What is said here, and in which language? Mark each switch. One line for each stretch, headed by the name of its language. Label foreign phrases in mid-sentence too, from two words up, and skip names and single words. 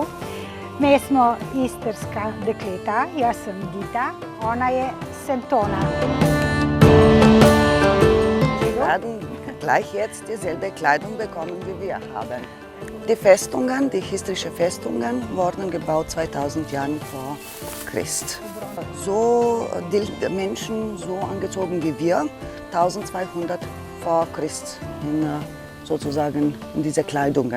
Slovenian: Mi smo istrska dekleta, jaz sem Dita, ona je Sentona.
German: Wir werden gleich jetzt dieselbe Kleidung bekommen, wie wir haben. Die Festungen, die historischen Festungen, wurden gebaut 2000 Jahre vor Christ. So die Menschen so angezogen wie wir, 1200 vor Christ, sozusagen in diese Kleidungen.